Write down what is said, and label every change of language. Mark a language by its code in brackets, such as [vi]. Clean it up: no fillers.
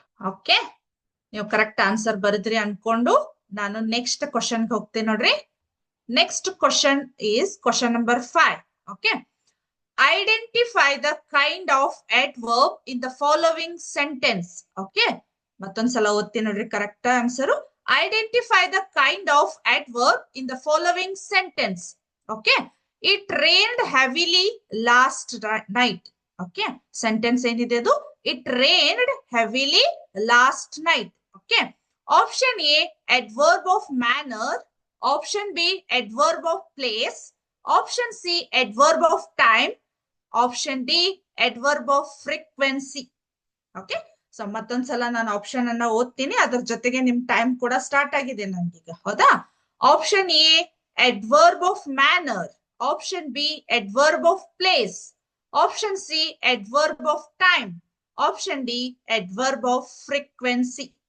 [kn] Okay, ನೀವು correct answer ಬರೆದ್ರಿ ಅನ್ಕೊಂಡು ನಾನು ನೆಕ್ಸ್ಟ್ ಕ್ವಶನ್ ಹೋಗ್ತೀನಿ ನೋಡ್ರಿ. [en] Next question is question number 5. Okay, identify the kind of adverb in the following sentence. [kn] Okay, ಮತ್ತೊಂದ್ಸಲ ಓದ್ತೀನಿ ನೋಡ್ರಿ correct answer. [en] Identify the kind of adverb in the following sentence. Okay, it rained heavily last night. Okay, [kn] sentence ಏನಿದೆ ಅದು [en] It rained heavily last night. Okay, option A adverb of manner, option B adverb of place, option C adverb of time, option D adverb of frequency. [kn] Okay, so ಮತ್ತೊಂದ್ಸಲ ನಾನು option ಅನ್ನ ಓದ್ತೀನಿ, ಅದ್ರ ಜೊತೆಗೆ ನಿಮ್ time ಕೂಡ start ಆಗಿದೆ ನನ್ಗೀಗ. ಹೌದಾ? [en] Option A adverb of manner, option B adverb of place, option C adverb of time, option D adverb of frequency.